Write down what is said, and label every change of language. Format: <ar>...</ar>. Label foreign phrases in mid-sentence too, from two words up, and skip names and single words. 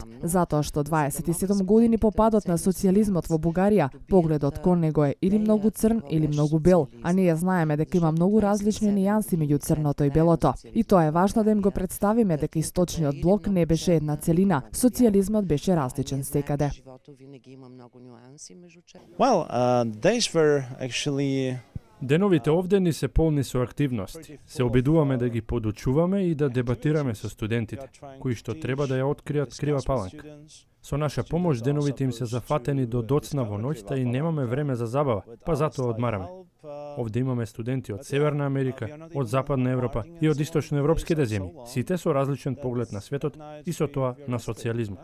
<mk>Затоа што 27 години по падот на социјализмот во Бугарија, погледот кон него е или многу црн или многу бел, а ние знаеме дека има многу различни нијанси меѓу црното и белото. И тоа е важно да им го представиме дека источниот блок не беше една целина. Социјализмот беше различен секаде.</mk> <en>Days were actually</en> <mk>Деновите овде ни се полни со активности. Се обидуваме да ги подучуваме и да дебатираме со студентите, кои што треба да ја откријат Крива Паланка. Со наша помош деновите им се зафатени до доцна во ноќта и немаме време за забава, па затоа одмараме. Овде имаме студенти од Северна Америка, од Западна Европа и од источноевропските земји, сите со различен поглед на светот и со тоа на социјализмот.</mk>